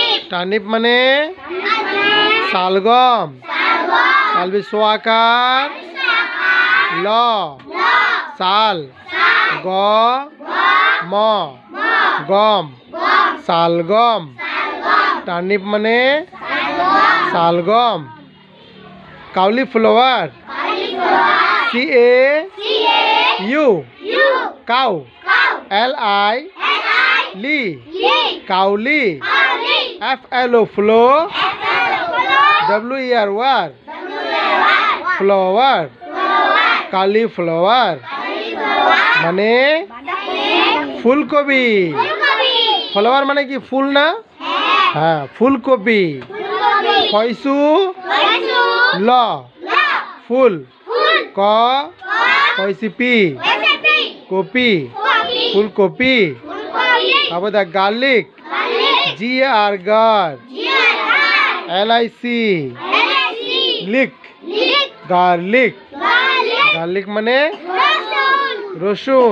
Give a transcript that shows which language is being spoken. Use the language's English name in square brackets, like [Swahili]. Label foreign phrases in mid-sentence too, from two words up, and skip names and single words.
[Bangla] টার্নিপ মানে শালগম। তালবি সোয়াকার ল শাল গ ম গম শালগম। টার্নিপ মানে শালগম। কাউলিফ্লাওয়ার CAU কাউ LI লি কাউলি FLO ফ্লো WER ফ্লাওয়ার। কালিফ্লাওয়ার মানে ফুলকপি। ফ্লাওয়ার মানে কি ফুল না? হ্যাঁ, ফুলকপি। ফয়সু ল ফুল ক ফয়সি পি কপি ফুলকপি। তারপর দেখ গার্লিক GAR গার LIC লিক গার্লিক। গার্লিক মানে রসুন।